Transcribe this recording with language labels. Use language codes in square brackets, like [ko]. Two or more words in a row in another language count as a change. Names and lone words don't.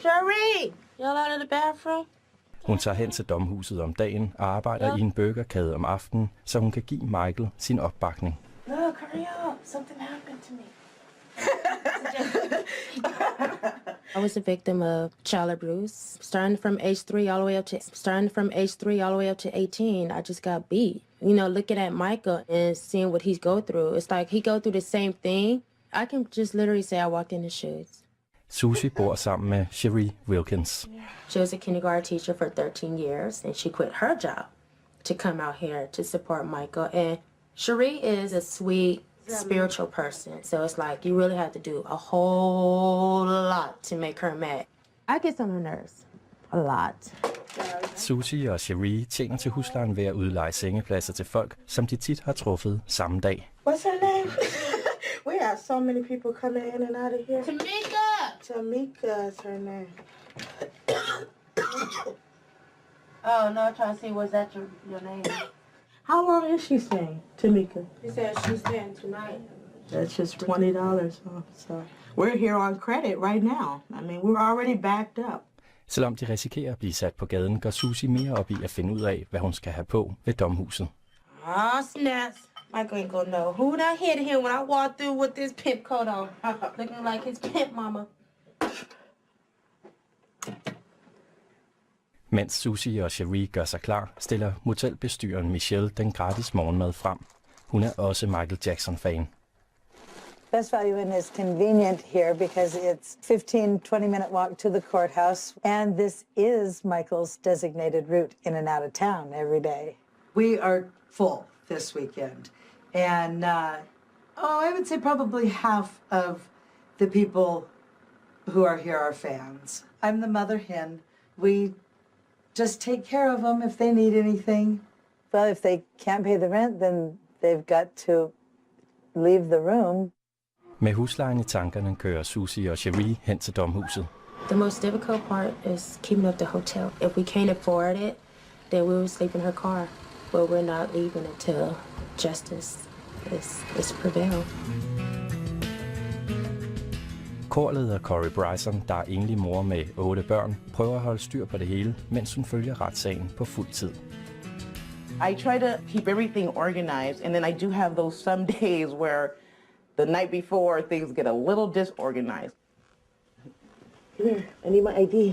[da] Hun tager hen til domhuset om dagen og arbejder i en burgerkæde om aftenen, så hun kan give Michael sin opbakning. [en] Look, hurry up. Something happened to me. I was a victim of child abuse, starting from age 3 all the way up to 18. I just got beat. You know, looking at Michael and seeing what he's go through, it's like he go through the same thing. I can just literally say I walked in his shoes. [da] Susie bor sammen med Cherie Wilkins. [en] She was a kindergarten teacher for 13 years, and she quit her job to come out here to support Michael. And Cherie is a sweet, spiritual person, so it's like you really have to do a whole lot to make her mad. I get on her nerves. A lot. [da] Susie og Cherie tjener til huslejen ved at udleje sengepladser til folk, som de tit har truffet samme dag. [en] What's her name? We have so many people coming in and out of here. Tamika is her name. Oh, no, I'm trying to see, was that your name? How long is she staying, Tamika? She said she's staying tonight. That's just $20 off, so. We're here on credit right now. I mean, we're already backed up. [da] Selvom de risikerer at blive sat på gaden, går Susie mere op i at finde ud af, hvad hun skal have på ved domhuset. [en] Snaps. Michael ain't gonna know who that hit him when I walked through with this pimp coat on. Looking like his pimp mama. [da] Mens Susie og Cherie gør sig klar, stiller motelbestyreren Michelle den gratis morgenmad frem. Hun er også Michael Jackson-fan. [en] Best Value Inn is convenient here because it's 15-20 minute walk to the courthouse, and this is Michael's designated route in and out of town every day. We are full this weekend, and I would say probably half of the people who are here are fans. I'm the mother hen. We just take care of them if they need anything. Well, if they can't pay the rent, then they've got to leave the room. [da] Med huslejen i tankerne kører Susie og Cherie hen til domhuset. [en] The most difficult part is keeping up the hotel. If we can't afford it, then we will sleep in her car. But we're not leaving until justice is prevailed. [da] Korleder Corey Bryson, der er enlig mor med 8 børn, prøver at holde styr på det hele, mens hun følger retssagen på fuld tid. [en] I try to keep everything organized, and then I do have those some days where the night before things get a little disorganized. Here, I need my ID.